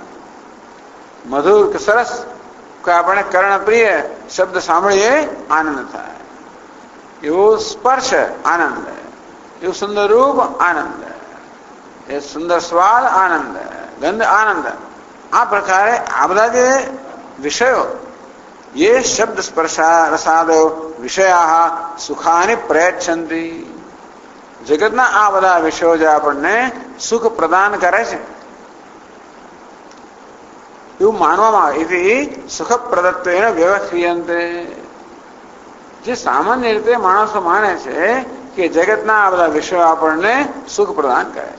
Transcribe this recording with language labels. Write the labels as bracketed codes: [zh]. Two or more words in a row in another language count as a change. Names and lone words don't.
[gu] મધુર કે સરસ કે આપણે કર્ણપ્રિય શબ્દ સાંભળીએ આનંદ થાય. એવો સ્પર્શ આનંદ, એવું સુંદર રૂપ આનંદ, એ સુંદર સ્વાદ આનંદ, ગંધ આનંદ. આ પ્રકારે આ બધા જે વિષયો [sa] ये शब्द स्पर्शा रसाद विषया सुखानि प्रयच्छन्ति. [gu] જગતના આ બધા વિષયો જે આપણને સુખ પ્રદાન કરે છે એવું માનવામાં આવે. [sa] સુખ પ્રદત્તેન વ્યવસ્થિયન્તે. [gu] જે સામાન્ય રીતે માણસો માને છે કે જગતના આ બધા વિષયો આપણને સુખ પ્રદાન કરે છે.